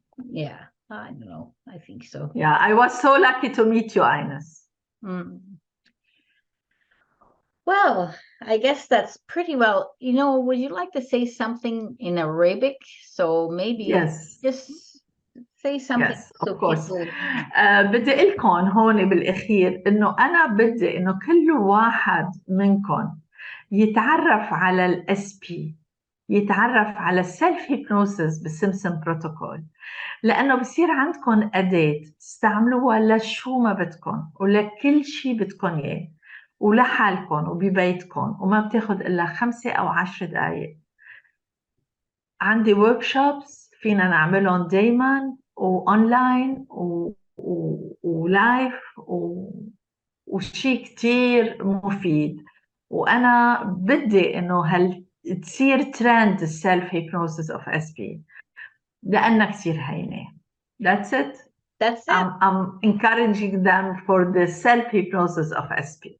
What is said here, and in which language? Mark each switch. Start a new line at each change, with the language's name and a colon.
English: Yeah, I know. I think so. Yeah, I was so lucky to meet you, Ines. Well, I guess that's pretty well. Would you like to say something in Arabic? So maybe just say something Yes, so of course. people.
Arabic: بدي أقول لكم هون بالأخير إنه أنا بدي إنه كل واحد منكم يتعرف على الاس بي، يتعرف على السيلف هيبنوسيس بالسيمبسون بروتوكول، لأنه بصير عندكم أداة تستعملوها لشو ما بدكم ولكل شيء بدكم إياه ولحالكم وببيتكم، وما بتاخد إلا 5 أو 10 دقايق. عندي ورك شوبس فينا نعملهم دايما وأونلاين ولايف وشيء كتير مفيد. وأنا بدي إنه تصير ترند السيلف هيبنوسيس اوف اس بي لأنها كتير هينة.
English: That's it. That's it. I'm encouraging them for the self hypnosis of SP.